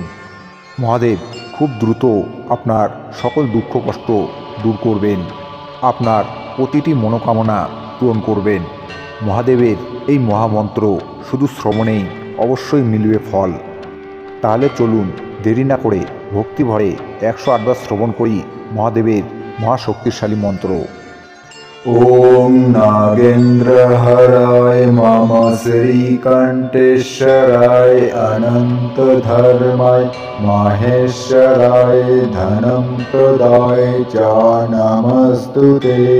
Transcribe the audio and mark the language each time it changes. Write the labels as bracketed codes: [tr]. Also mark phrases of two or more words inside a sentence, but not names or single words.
[bn] মহাদেব খুব দ্রুত আপনার সকল দুঃখ কষ্ট দূর করবেন, আপনার প্রতিটি মনোকামনা পূরণ করবেন। মহাদেবের এই মহামন্ত্র শুধু শ্রবণেই অবশ্যই মিলবে ফল। তাহলে চলুন দেরি না করে ভক্তিভরে 108 বার শ্রবণ করি মহাদেবের মহাশক্তিশালী মন্ত্র। [sa] ओम नागेन्द्रहराय मम श्रीकण्ठेश्वराय अनन्तधर्माय माहेश्वराय धनं प्रदाय च नमस्तुते।